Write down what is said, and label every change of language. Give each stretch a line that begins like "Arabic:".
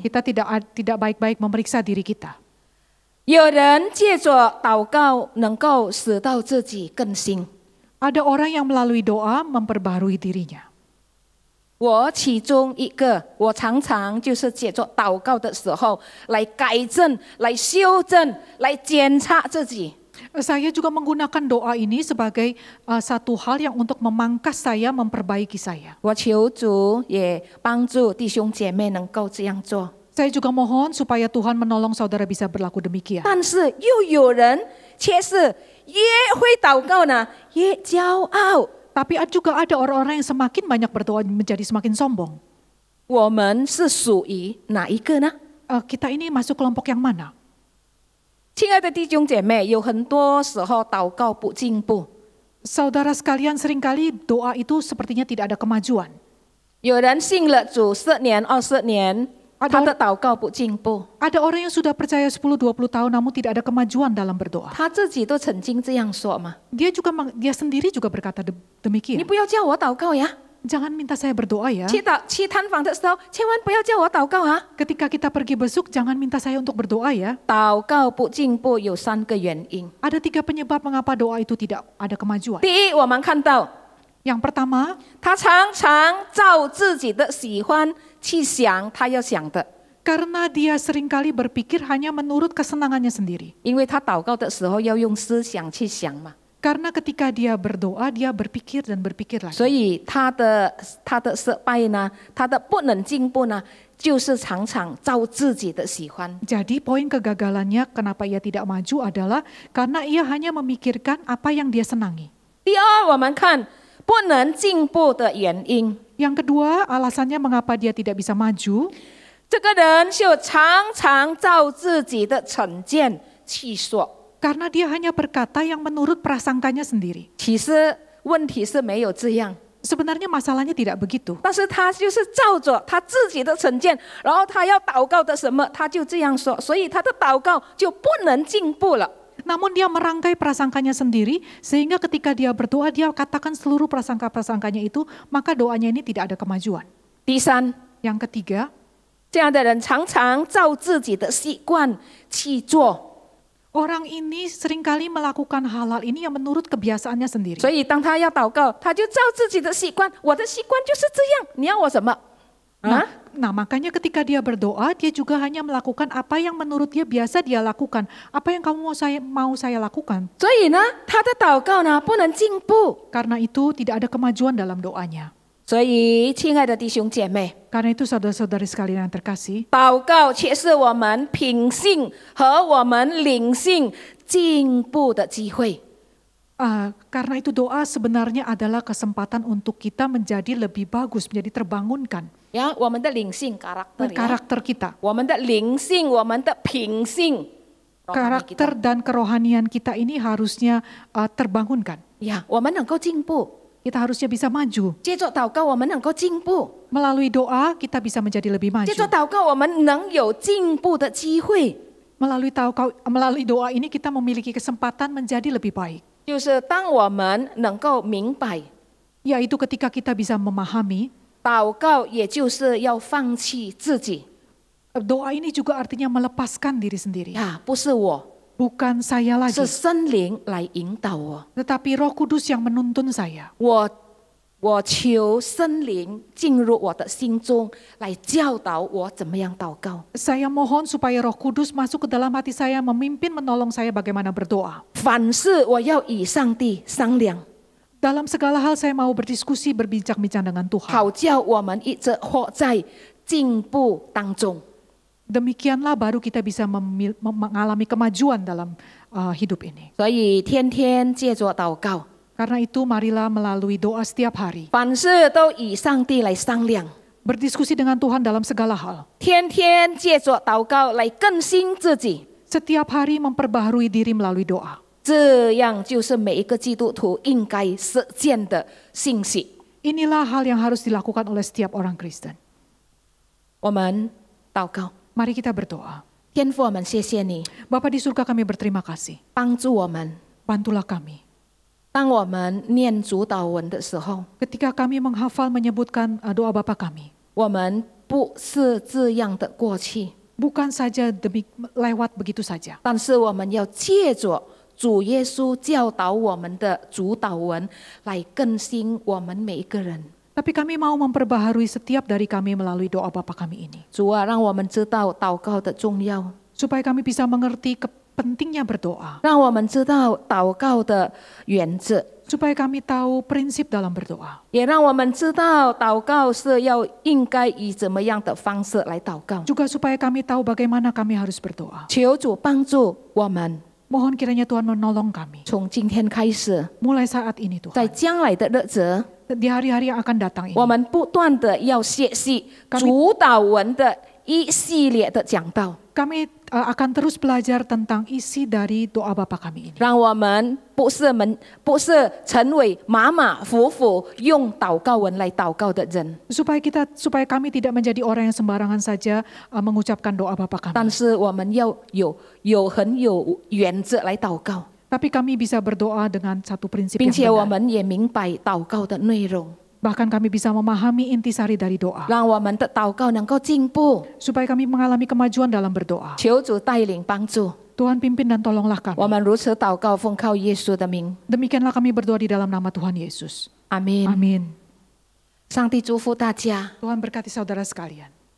Indonesian: Kita tidak baik-baik memeriksa diri kita.
Chinese: 有人借着祷告能够使到自己更新，
Indonesian: Ada orang yang melalui doa memperbarui dirinya.
Chinese: 我其中一个，我常常就是借着祷告的时候来改正、来修正、来检查自己。
Indonesian: Saya juga menggunakan doa ini sebagai satu hal yang untuk memangkas saya, memperbaiki saya.
Chinese: 我求主也帮助弟兄姐妹能够这样做。
Indonesian: Saya juga mohon supaya Tuhan menolong saudara bisa berlaku demikian.
Chinese: 但是又有人却是越会祷告呢，越骄傲。
Indonesian: Tapi juga ada orang-orang yang semakin banyak berdoa menjadi semakin sombong.
Chinese: 我们是属于哪一个呢？
Indonesian: Kita ini masuk kelompok yang mana?
Chinese: 亲爱的弟兄姐妹，有很多时候祷告不进步，
Indonesian: Saudara sekalian, seringkali doa itu sepertinya tidak ada kemajuan.
Chinese: 有人信了主10年、20年，他的祷告不进步，
Indonesian: Ada orang yang sudah percaya 10-20 tahun namun tidak ada kemajuan dalam berdoa.
Chinese: 他自己都曾经这样说嘛。
Indonesian: Dia sendiri juga berkata
Chinese: 你
Indonesian: demikian.
Chinese: 不要叫我祷告呀，
Indonesian: Jangan minta saya berdoa ya.
Chinese: 去探访的时候，千万不要叫我祷告啊。
Indonesian: Ketika kita pergi besuk, jangan minta saya untuk berdoa ya.
Chinese: 祷告不进步有3个原因。
Indonesian: Ada 3 penyebab mengapa doa itu tidak ada kemajuan.
Chinese: 第一，我们看到
Indonesian: Yang pertama,
Chinese: 他常常照自己的喜欢去想他要想的，
Indonesian: karena dia seringkali berpikir hanya menurut kesenangannya sendiri.
Chinese: 因为他祷告的时候要用思想去想嘛，
Indonesian: Karena ketika dia berdoa, dia berpikir dan berpikir lagi.
Chinese: 所以他的失败呢，他的不能进步呢，就是常常照自己的喜欢。
Indonesian: Jadi poin kegagalannya kenapa ia tidak maju adalah karena ia hanya memikirkan apa yang dia senangi.
Chinese: 第二，我们看不能进步的原因，
Indonesian: Yang kedua, alasannya mengapa dia tidak bisa maju,
Chinese: 这个人就常常照自己的成见去说。
Indonesian: karena dia hanya berkata yang menurut prasangkanya sendiri.
Chinese: 其实问题是没有这样，
Indonesian: Sebenarnya masalahnya tidak begitu.
Chinese: 但是他就是照着他自己的成见，然后他要祷告的什么，他就这样说，所以他的祷告就不能进步了。
Indonesian: Namun dia merangkai prasangkanya sendiri, sehingga ketika dia berdoa, dia katakan seluruh prasangka-prasangkanya itu, maka doanya ini tidak ada kemajuan.
Chinese: 第三，
Indonesian: Yang ketiga,
Chinese: 这样的人常常照自己的习惯去做，
Indonesian: orang ini seringkali melakukan hal-hal ini yang menurut kebiasaannya sendiri.
Chinese: 所以当他要祷告，他就照自己的习惯，我的习惯就是这样，你要我什么？啊？
Indonesian: Nah, makanya ketika dia berdoa, dia juga hanya melakukan apa yang menurut dia biasa dia lakukan. Apa yang kamu mau saya lakukan?
Chinese: 所以呢，他的祷告呢不能进步。
Indonesian: Karena itu tidak ada kemajuan dalam doanya.
Chinese: 所以，亲爱的弟兄姐妹，
Indonesian: Karena itu saudara-saudari sekalian yang terkasih,
Chinese: 祷告却是我们品性和我们灵性进步的机会。
Indonesian: karena itu doa sebenarnya adalah kesempatan untuk kita menjadi lebih bagus, menjadi terbangunkan
Chinese: 呀，我们的灵性 karakter，
Indonesian: karakter kita.
Chinese: 我们的灵性，我们的品性 rohani
Indonesian: Karakter kita。 dan kerohanian kita ini harusnya terbangunkan.
Chinese: 呀，我们能够进步，
Indonesian: Kita harusnya bisa maju.
Chinese: 接着祷告，我们能够进步；
Indonesian: Melalui doa kita bisa menjadi lebih
Chinese: 接着
Indonesian: maju.
Chinese: 祷告，我们能有进步的机会。
Indonesian: Melalui doa ini kita memiliki kesempatan menjadi lebih baik.
Chinese: 就是当我们能够明白，
Indonesian: Yaitu ketika kita bisa memahami,
Chinese: 祷告也就是要放弃自己，
Indonesian: Doa ini juga artinya melepaskan diri sendiri.
Chinese: 呀，不是我，
Indonesian: Bukan saya lagi,
Chinese: 是圣灵来引导我。
Indonesian: tetapi Roh Kudus yang menuntun saya.
Chinese: 我求圣灵进入我的心中，来教导我怎么样祷告。
Indonesian: Saya mohon supaya Roh Kudus masuk ke dalam hati saya, memimpin, menolong saya bagaimana berdoa.
Chinese: 凡事我要与上帝商量，
Indonesian: Dalam segala hal saya mau berdiskusi, berbincang-bincang dengan Tuhan.
Chinese: 好叫我们一直活在进步当中。
Indonesian: Demikianlah baru kita bisa mengalami kemajuan dalam hidup ini.
Chinese: 所以天天借着祷告，
Indonesian: Karena itu marilah melalui doa setiap hari.
Chinese: 凡事都与上帝来商量，
Indonesian: Berdiskusi dengan Tuhan dalam segala hal.
Chinese: 天天借着祷告来更新自己。
Indonesian: Setiap hari memperbaharui diri melalui doa.
Chinese: 这样就是每一个基督徒应该实践的信息。
Indonesian: Inilah hal yang harus dilakukan oleh setiap orang Kristen.
Chinese: 我们祷告，
Indonesian: Mari kita berdoa.
Chinese: 天父，我们谢谢你
Indonesian: Bapa di surga, kami berterima kasih.
Chinese: 帮助我们。
Indonesian: Bantulah kami.
Chinese: 当我们念主祷文的时候，
Indonesian: Ketika kami menghafal menyebutkan doa Bapa kami,
Chinese: 我们不是这样的过去，
Indonesian: bukan saja demi lewat begitu saja.
Chinese: 但是我们要借着主耶稣教导我们的主祷文来更新我们每一个人。
Indonesian: Tapi kami mau memperbaharui setiap dari kami melalui doa Bapa kami ini.
Chinese: 主啊，让我们知道祷告的重要，
Indonesian: Supaya kami bisa mengerti pentingnya berdoa.
Chinese: 让我们知道祷告的原则，
Indonesian: Supaya kami tahu prinsip dalam berdoa.
Chinese: 也让我们知道祷告是要应该以怎么样的方式来祷告。
Indonesian: Juga supaya kami tahu bagaimana kami harus berdoa.
Chinese: 求主帮助我们，
Indonesian: Mohon kiranya Tuhan menolong kami.
Chinese: 从今天开始，
Indonesian: Mulai saat ini
Chinese: 在
Indonesian: Tuhan.
Chinese: 将来的日子，
Indonesian: Di hari-hari yang akan datang ini.
Chinese: 我们不断的要学习主祷文的一系列的讲道，
Indonesian: Kami akan terus belajar tentang isi dari doa Bapa kami ini.
Chinese: 让我们不是成为马马虎虎用祷告文来祷告的人，
Indonesian: Supaya kami tidak menjadi orang yang sembarangan saja mengucapkan doa Bapa
Chinese: 但是我们要很有原则来祷告，
Indonesian: Tapi kami bisa berdoa dengan satu prinsip
Chinese: 并
Indonesian: yang
Chinese: 且我
Indonesian: benar.
Chinese: 们也明白祷告的内容，
Indonesian: Bahkan kami bisa memahami intisari dari doa.
Chinese: 让我们的祷告能够进步。
Indonesian: Supaya kami mengalami kemajuan dalam berdoa.
Chinese: 求主带领帮助，
Indonesian: Tuhan pimpin dan tolonglah
Chinese: 我
Indonesian: kami.
Chinese: 们如此祷告，奉靠耶稣的名，
Indonesian: Demikianlah kami berdoa di dalam nama Tuhan Yesus.
Chinese: 阿门。
Indonesian: Amin.
Chinese: 上帝祝福大家。
Indonesian: Tuhan berkati saudara sekalian.